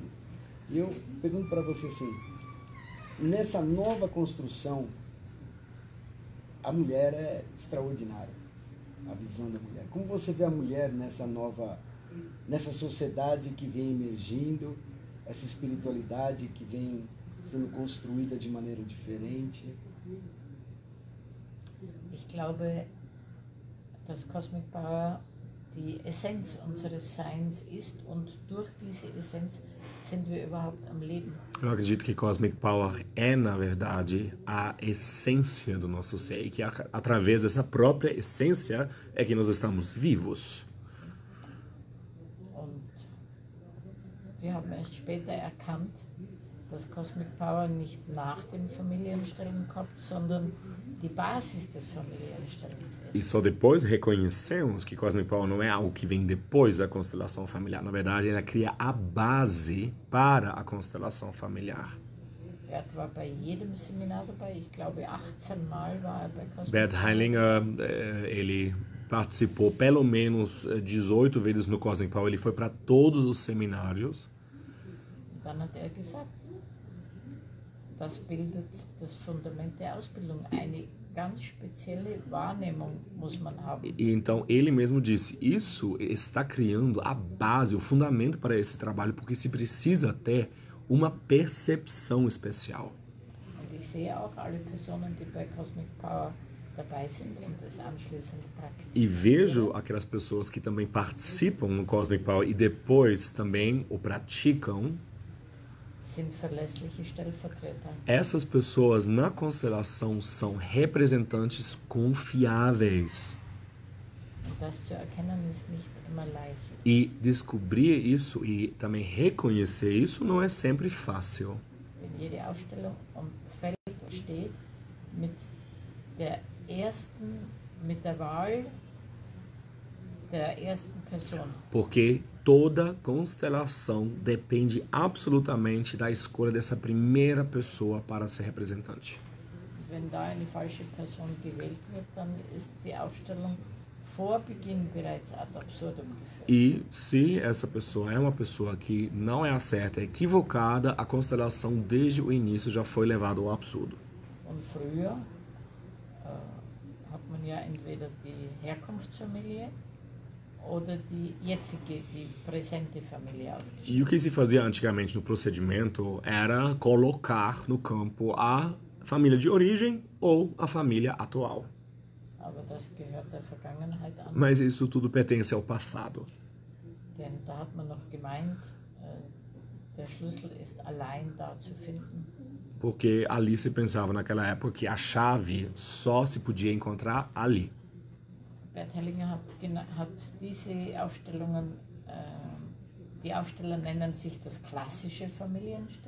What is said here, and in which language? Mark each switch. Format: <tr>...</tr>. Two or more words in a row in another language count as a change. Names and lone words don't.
<pt>E eu pergunto para você assim, nessa nova construção, a mulher é extraordinária, a visão da mulher. Como você vê a mulher nessa sociedade que vem emergindo, essa espiritualidade que vem sendo construída de maneira diferente?</pt> <de>Ich glaube, dass Cosmic Power die Essenz unseres Seins ist und durch diese Essenz sind wir überhaupt am Leben.</de> <pt>Eu acredito que Cosmic Power é, na verdade, a essência do nosso ser. E que através dessa própria essência é que nós estamos vivos.</pt> <de>Und wir haben erst später erkannt, dass Cosmic Power nicht nach dem Familienstellen kommt, sondern die Basis des Familienstellens</de> <pt>E</pt> <de>ist.</de> <pt>só depois reconhecemos que Cosmic Power não é algo que vem depois da constelação familiar. Na verdade, ela cria a base para a constelação familiar.</pt> <de>Bert war bei jedem Seminar dabei. Ich glaube, 18 Mal war er bei Cosmic</de> <pt>Bert</pt> <de>Power.</de> <pt>Hellinger, ele participou pelo menos 18 vezes no Cosmic Power. Ele foi para todos os seminários.</pt> <de>Und dann hat er gesagt, das bildet das Fundament der Ausbildung. Eine ganz spezielle Wahrnehmung muss man haben.</de> <pt>E então ele mesmo disse, isso está criando a base, o fundamento para esse trabalho, porque se precisa ter uma percepção especial.</pt> <de>Und ich sehe auch alle Personen, die bei Cosmic Power dabei sind und es anschließend praktizieren.</de> <pt>E vejo aquelas pessoas que também participam no Cosmic Power e depois também o praticam.</pt> <de>Sind verlässliche Stellvertreter.</de> <pt>Essas pessoas na constelação são representantes confiáveis.</pt> <de>Und das zu erkennen ist nicht immer leicht.</de> <pt>E descobrir isso e também reconhecer isso não é sempre fácil.</pt> <de>Denn jede Ausstellung fällt und steht mit der Wahl der ersten Person.</de> <pt>Porque toda constelação depende absolutamente da escolha dessa primeira pessoa para ser representante.</pt> <de>Wenn da eine falsche Person gewählt wird, dann ist die Aufstellung vor Beginn bereits ad absurdum geführt.</de> <pt>E se essa pessoa é uma pessoa que não é a certa, é equivocada, a constelação desde o início já foi levada ao absurdo.</pt> <de>Und früher hat man ja entweder die Herkunftsfamilie oder die jetzige, die präsente Familie aufgestellt.</de> <pt>E o que se fazia antigamente no procedimento era colocar no campo a família de origem ou a família atual.</pt> <de>Aber das gehört der Vergangenheit an.</de> <pt>Mas isso tudo pertence ao passado.</pt> <de>Denn da hat man noch gemeint, der Schlüssel ist allein da zu finden.</de> <pt>Porque ali se pensava naquela época que a chave só se podia encontrar ali.</pt> <de>Bert Hellinger hat diese Aufstellungen, die Aufsteller nennen sich das klassische Familiensystem.</de>